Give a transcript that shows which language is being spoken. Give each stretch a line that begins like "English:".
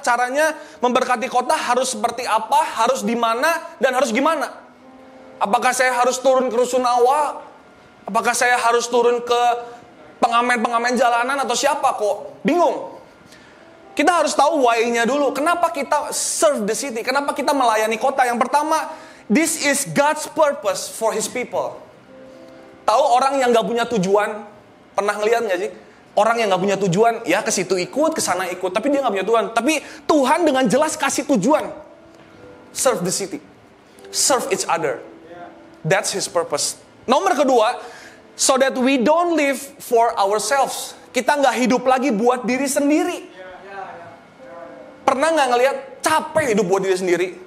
Indonesian: Caranya memberkati kota harus seperti apa? Harus di mana? Dan harus gimana? Apakah saya harus turun ke Rusunawa? Apakah saya harus turun ke pengamen-pengamen jalanan atau siapa kok? Bingung. Kita harus tahu why-nya dulu. Kenapa kita
English: serve the city?
Indonesian: Kenapa kita melayani kota? Yang pertama,
English: this is God's purpose for His people.
Indonesian: Tahu orang yang gak punya tujuan? Pernah ngeliat gak sih? Orang yang gak punya tujuan, ya ke situ ikut, ke sana ikut. Tapi dia gak punya tujuan. Tapi Tuhan dengan jelas kasih tujuan.
English: Serve the city. Serve each other. That's His purpose.
Indonesian: Nomor kedua,
English: so that we don't live for ourselves.
Indonesian: Kita gak hidup lagi buat diri sendiri. Pernah gak ngelihat capek hidup buat diri sendiri?